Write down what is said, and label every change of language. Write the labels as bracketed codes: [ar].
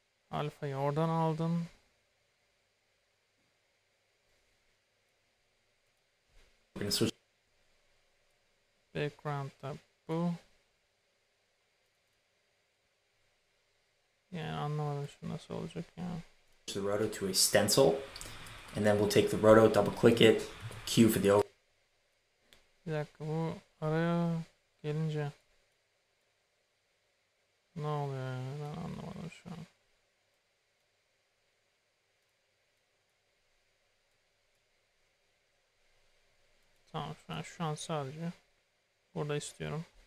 [tr] Alfa'yı oradan aldım. Background'da bu. Yani anlamadım şimdi nasıl olacak ya. [en] The roto to a stencil, and then we'll take the roto, double click it, Q for the over. [tr] Bir dakika, bu araya gelince ne oluyor ya? Ben anlamadım şu an. Tamam, şu an sadece burada istiyorum.